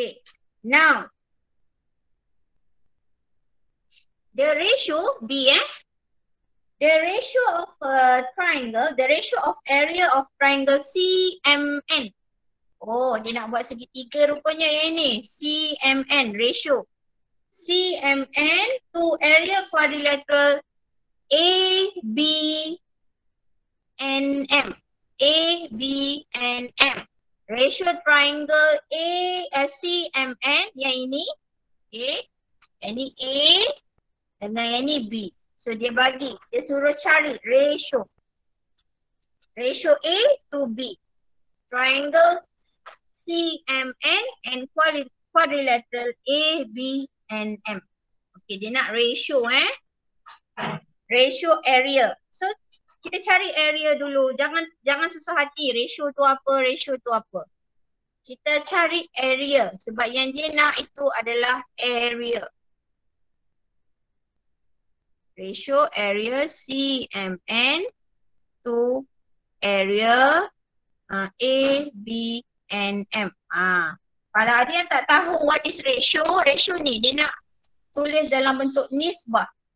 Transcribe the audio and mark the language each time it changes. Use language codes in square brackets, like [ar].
[en] Okay, now the ratio B, the ratio of a triangle, the ratio of area of triangle CMN. [ms] Oh, dia nak buat segitiga rupanya yang ni. [en] CMN ratio. CMN to area quadrilateral AB and M. A, B, and M. Ratio triangle CMN [ms] yang ini. [en] Okay. [ms] Yang ni A dengan yang ni B. So dia bagi, dia suruh cari ratio. [en] Ratio A to B. Triangle CMN and quadrilateral A, B, and M. [ms] Okay, dia nak ratio ratio area. So kita cari area dulu. Jangan susah hati. Ratio tu apa, ratio tu apa. Kita cari area sebab yang dia nak itu adalah area. [en] Ratio area CMN to area A, B, and M. [ms] Kalau ada yang tak tahu [en] what is ratio, [ms] ratio ni dia nak tulis dalam bentuk nisbah.